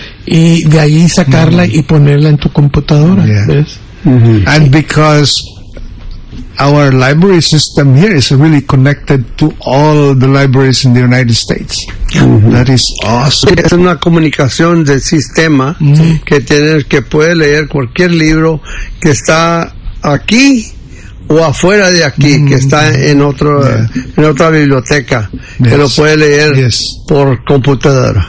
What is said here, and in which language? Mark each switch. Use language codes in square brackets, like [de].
[es] Y de ahí sacarla, mm-hmm, y ponerla en tu computadora, [en] yeah, [es] ¿ves? Mm-hmm. [en] And because our library system here is really connected to all the libraries in the United States. Mm-hmm. That is awesome. [es] Es una comunicación del sistema, mm-hmm, que tiene, que puede leer cualquier libro que está aquí o afuera de aquí, mm-hmm, que está en otro, [en] yeah, [es] en otra biblioteca, [en] yes, [es] que lo puede leer, [en] yes, [es] por computadora.